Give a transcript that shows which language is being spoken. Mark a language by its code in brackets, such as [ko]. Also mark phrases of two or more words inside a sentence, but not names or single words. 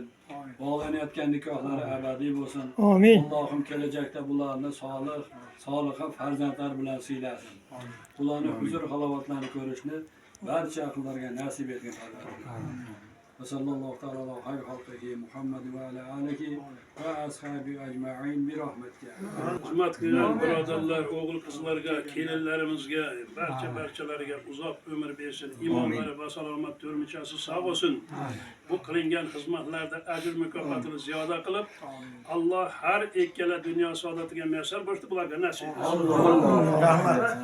[uz] Bog'lanayotgan nikohlari abadiy bo'lsin. Amin. Allohim kelajakda bularni solih farzandlar bilan siylasin. Ularning huzur halovatlarini ko'rishni barcha aqllarga nasib etgin Alloh. [ar] صلى الله تعالى على خير خلقه محمد وعلى آله وأصحابه أجمعين برحمتك. [uz] Hurmat qilgan birodarlar, o'g'il qizlarga, kelinlarimizga, barchalariga uzoq umr bersin. Iymonlari va salomat turmuchasi sog' bo'lsin. Bu qilingan xizmatlarda ajr mukofotini ziyoda qilib, Alloh har ikkala dunyo saodatiga muyassar bo'lishni bularga nasib etsin.